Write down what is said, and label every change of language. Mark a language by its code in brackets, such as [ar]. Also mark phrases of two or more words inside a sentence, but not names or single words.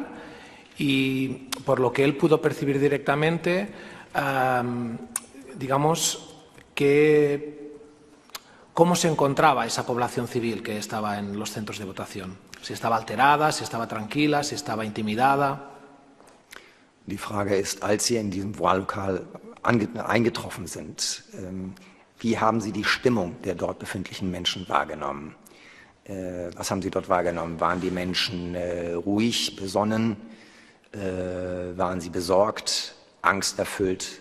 [es] Y por lo que él pudo percibir directamente, digamos, ¿cómo se encontraba esa población civil que estaba en los centros de votación? ¿Si estaba alterada, si estaba tranquila, si estaba intimidada? [de] Die Frage ist, als Sie in diesem Wahllokal eingetroffen sind, wie haben Sie die Stimmung der dort befindlichen Menschen wahrgenommen? Was haben Sie dort wahrgenommen? Waren die Menschen ruhig, besonnen? Waren sie besorgt, angsterfüllt?